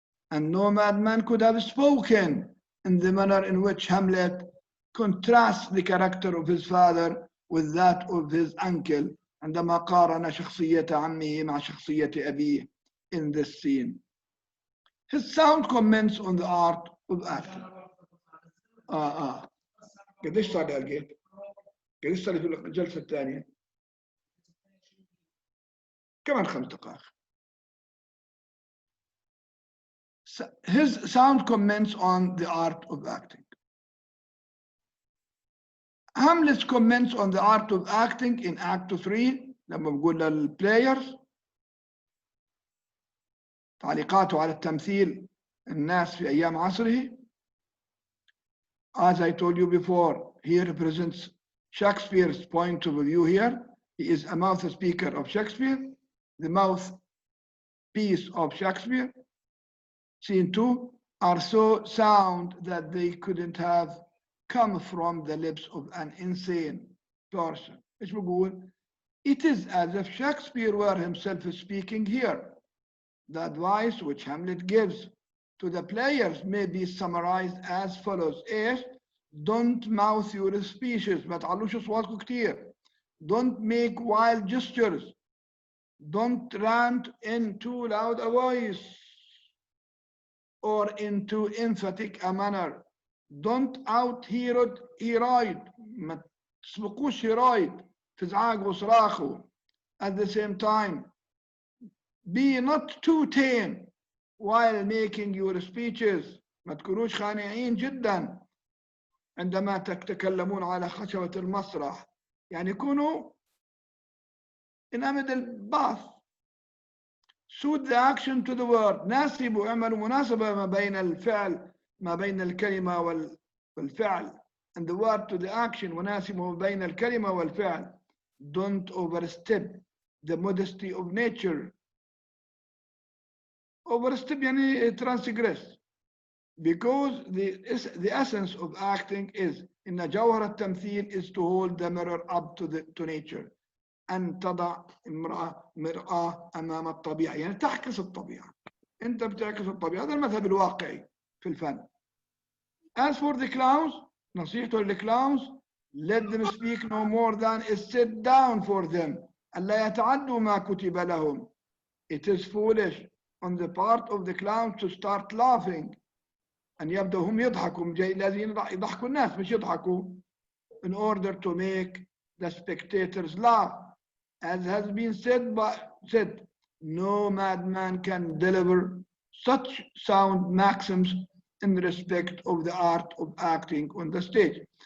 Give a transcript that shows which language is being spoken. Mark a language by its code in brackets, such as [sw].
[en] And no madman could have spoken in the manner in which Hamlet contrasts the character of his father with that of his uncle [ar] عندما قارن شخصية عمه مع شخصية أبيه [en] in this scene. His sound comments on the art of acting. [ar] قديش صار لقيت؟ قديش صار في الجلسة الثانية؟ كمان 5 دقائق. [en] His sound comments on the art of acting. Hamlet's comments on the art of acting in Act [ar] 3 لما بقول للبلايرز تعليقاته على التمثيل الناس في أيام عصره. [en] As I told you before, he represents Shakespeare's point of view here. He is a mouth speaker of Shakespeare, the mouthpiece of Shakespeare. Scene 2 are so sound that they couldn't have come from the lips of an insane person. [ar] إيش بقول؟ [en] It is as if Shakespeare were himself speaking here. The advice which Hamlet gives to the players may be summarized as follows. [ar] إيش؟ [en] Don't mouth your speeches. [ar] ما تعلوش أصواتكم كتير. [en] Don't make wild gestures. Don't rant in too loud a voice or in too emphatic a manner. Don't out Herod. [ar] ما تسبقوش Herod في زعاق وصراخه. [en] At the same time, be not too tame while making your speeches. [ar] ما تكونوش خانعين جدا عندما تتكلمون على خشبة المسرح. يعني كونوا in أمد الباث. [en] Suit the action to the word. [ar] ناسبوا اعملوا مناسبة ما بين الفعل ما بين الكلمة والفعل [en] and the word to the action. [ar] وناسبوا ما بين الكلمة والفعل. [en] Don't overstep the modesty of nature. Overstep يعني transgress. Because the essence of acting is [ar] إن جوهر التمثيل [en] is to hold the mirror up to nature. [ar] أن تضع مرآة أمام الطبيعة. يعني تحكس الطبيعة. أنت بتعكس الطبيعة. هذا المذهب الواقعي في الفن. [en] As for the clowns, [ar] نصيحته للclowns, [en] let them speak no more than is set down for them. [ar] ألا يتعدوا ما كتب لهم. [en] It is foolish on the part of the clowns to start laughing. [ar] أن يبدأوا هم يضحكوا. لازم يضحكوا الناس مش يضحكوا. [en] In order to make the spectators laugh. As has been said, no madman can deliver such sound maxims in respect of the art of acting on the stage.